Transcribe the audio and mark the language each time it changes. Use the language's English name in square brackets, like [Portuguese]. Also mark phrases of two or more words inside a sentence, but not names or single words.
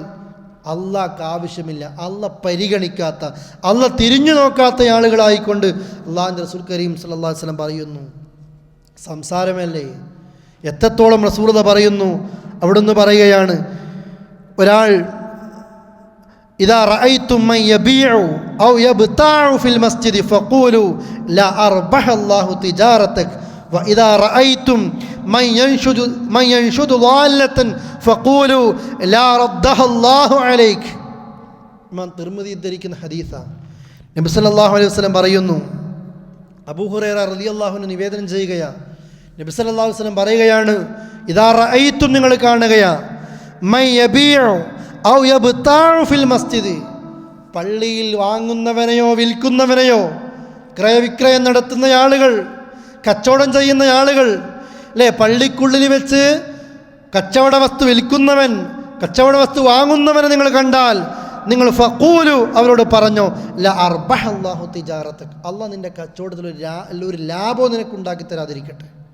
[Malayalam] അള്ളാഹ്ക്ക് ആവശ്യമില്ല, അള്ളാഹ് പരിഗണിക്കാത്ത, അള്ളാഹ് തിരിഞ്ഞു നോക്കാത്ത ആളുകളായിക്കൊണ്ട് അള്ളാഹുവിൻ്റെ റസൂൽ കരീം [Arabic] صلى الله عليه وسلم [Malayalam] പറയുന്നു, സംസാരമല്ലേ. എത്രത്തോളം റസൂലുള്ളാഹി പറയുന്നു, അവിടുന്ന് പറയുകയാണ്, ഒരാൾ [Arabic] إذا رأيتم من يبيع أو يبتاع في المسجد فقولوا لا أربح الله تجارتك وإذا رأيتم من ينشد ضالة فقولوا لا ردها الله عليك. [Malayalam] ഇമാം തിർമിദി ഉദ്ധരിക്കുന്ന ഹദീസാണ്. നബി [Arabic] صلى الله عليه وسلم [Malayalam] പറയുന്നു, അബൂ ഹുറൈറ [Arabic] رضي الله عنه [Malayalam] നിവേദനം ചെയ്യുകയാണ്, നബി [Arabic] صلى الله عليه وسلم [Malayalam] പറയുകയാണ്, [Arabic] إذا رأيتم, [Malayalam] നിങ്ങൾ കാണുകയാ, [Arabic] من يبيع أو يبتاع في المسجد, [Malayalam] പള്ളിയിൽ വാങ്ങുന്നവനെയോ വിൽക്കുന്നവനെയോ, ക്രയവിക്രയം നടത്തുന്ന ആളുകൾ, കച്ചവടം ചെയ്യുന്ന ആളുകൾ അല്ലേ, പള്ളിക്കുള്ളിൽ വെച്ച് കച്ചവട വസ്തു വിൽക്കുന്നവൻ, കച്ചവട വസ്തു വാങ്ങുന്നവനെ നിങ്ങൾ കണ്ടാൽ നിങ്ങൾ ഫഖൂലു അവരോട് പറഞ്ഞോ [Arabic] لا أربح الله تجارتك, [Malayalam] അള്ളാഹ് നിന്റെ കച്ചവടത്തിൽ ഒരു ലാഭവും നിനക്കുണ്ടാക്കി തരാതിരിക്കട്ടെ.